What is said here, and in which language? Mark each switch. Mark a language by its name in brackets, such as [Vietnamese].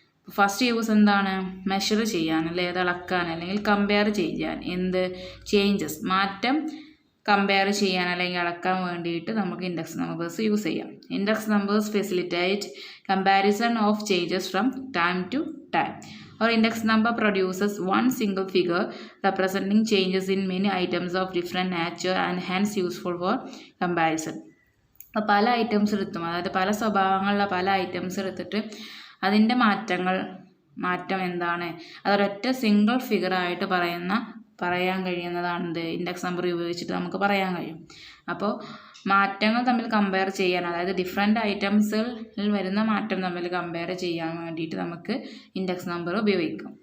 [Malayalam] First use എന്താണ്, measure ചെയ്യാൻ അല്ലെങ്കിൽ അളക്കാൻ അല്ലെങ്കിൽ കമ്പയർ ചെയ്യാൻ, ചേഞ്ചസ് മാറ്റം കമ്പയർ ചെയ്യാൻ അല്ലെങ്കിൽ അളക്കാൻ വേണ്ടിയിട്ട് നമുക്ക് ഇൻഡെക്സ് നമ്പേഴ്സ് യൂസ് ചെയ്യാം. [English] Index numbers facilitate comparison of changes from time to time. Or index number produces one single figure representing changes in many items of different nature and hence useful for comparison. [Malayalam] അപ്പോൾ പല items എടുത്തും, അതായത് പല സ്വഭാവങ്ങളുള്ള പല items എടുത്തിട്ട് അതിൻ്റെ മാറ്റം എന്താണ് അതൊരൊറ്റ സിംഗിൾ ഫിഗറായിട്ട് പറയാൻ കഴിയുന്നതാണ് ഇൻഡെക്സ് നമ്പർ ഉപയോഗിച്ചിട്ട് നമുക്ക് പറയാൻ കഴിയും. അപ്പോൾ മാറ്റങ്ങൾ തമ്മിൽ കമ്പയർ ചെയ്യാൻ, അതായത് ഡിഫറെൻ്റ് ഐറ്റംസിൽ വരുന്ന മാറ്റം തമ്മിൽ കമ്പയർ ചെയ്യാൻ വേണ്ടിയിട്ട് നമുക്ക് ഇൻഡെക്സ് നമ്പർ ഉപയോഗിക്കാം.